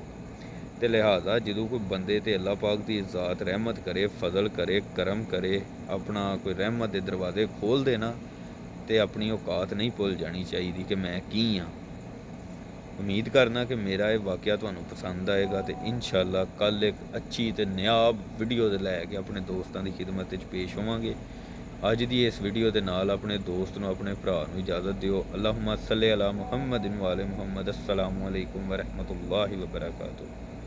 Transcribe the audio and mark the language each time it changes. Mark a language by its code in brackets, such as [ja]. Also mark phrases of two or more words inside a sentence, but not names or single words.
[pa] ਤੇ ਲਿਹਾਜ਼ਾ ਜਦੋਂ ਕੋਈ ਬੰਦੇ 'ਤੇ ਅੱਲਾਹ ਪਾਕ ਦੀ ਜ਼ਾਤ ਰਹਿਮਤ ਕਰੇ, ਫਜ਼ਲ ਕਰੇ, ਕਰਮ ਕਰੇ, ਆਪਣਾ ਕੋਈ ਰਹਿਮਤ ਦੇ ਦਰਵਾਜ਼ੇ ਖੋਲ੍ਹ ਦੇ ਨਾ, ਤੇ ਆਪਣੀ ਔਕਾਤ ਨਹੀਂ ਭੁੱਲ ਜਾਣੀ ਚਾਹੀਦੀ ਕਿ ਮੈਂ ਕੀ ਹਾਂ। ਉਮੀਦ ਕਰਨਾ ਕਿ ਮੇਰਾ ਇਹ ਵਾਕਿਆ ਤੁਹਾਨੂੰ ਪਸੰਦ ਆਏਗਾ, ਤੇ ਇਨਸ਼ਾਅੱਲਾ ਕੱਲ੍ਹ ਇੱਕ ਅੱਛੀ ਤੇ ਨਿਆਬ ਵੀਡੀਓ ਦੇ ਲੈ ਕੇ ਆਪਣੇ ਦੋਸਤਾਂ ਦੀ ਖਿਦਮਤ ਵਿੱਚ ਪੇਸ਼ ਹੋਵਾਂਗੇ। ਅੱਜ ਦੀ ਇਸ ਵੀਡੀਓ ਦੇ ਨਾਲ ਆਪਣੇ ਦੋਸਤ ਨੂੰ, ਆਪਣੇ ਭਰਾ ਨੂੰ ਇਜਾਜ਼ਤ ਦਿਓ। [ar] اللهم صل على محمد وآل محمد. السلام عليكم ورحمة الله وبركاته.